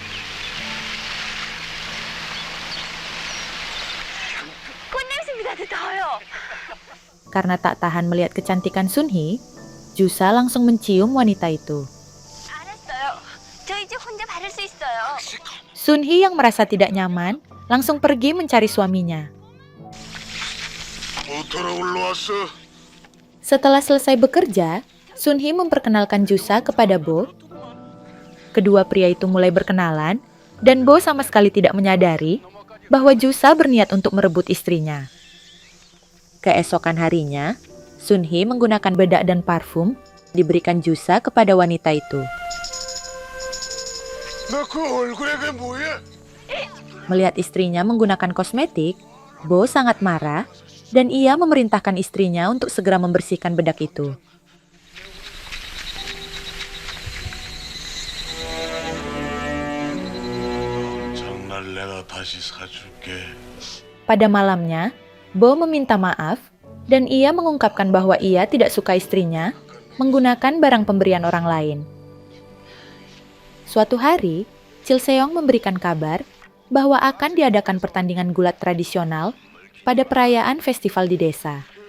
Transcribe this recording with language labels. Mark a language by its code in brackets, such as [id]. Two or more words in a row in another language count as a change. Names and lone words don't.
[id] Karena tak tahan melihat kecantikan Sunhee, Jusa langsung mencium wanita itu. Sunhee yang merasa tidak nyaman, langsung pergi mencari suaminya. [ko] 모터로 올라왔어. [id] Setelah selesai bekerja, Sunhee memperkenalkan Jusa kepada Bo. Kedua pria itu mulai berkenalan, dan Bo sama sekali tidak menyadari bahwa Jusa berniat untuk merebut istrinya. Keesokan harinya, Sunhee menggunakan bedak dan parfum diberikan Jusa kepada wanita itu. [ko] 너 그 얼굴에 그게 뭐야? [id] Melihat istrinya menggunakan kosmetik, Bo sangat marah dan ia memerintahkan istrinya untuk segera membersihkan bedak itu. [ko] 정말 내가 다시 사줄게. [id] Pada malamnya, Bo meminta maaf dan ia mengungkapkan bahwa ia tidak suka istrinya menggunakan barang pemberian orang lain. Suatu hari, Chil Seong memberikan kabar bahwa akan diadakan pertandingan gulat tradisional pada perayaan festival di desa.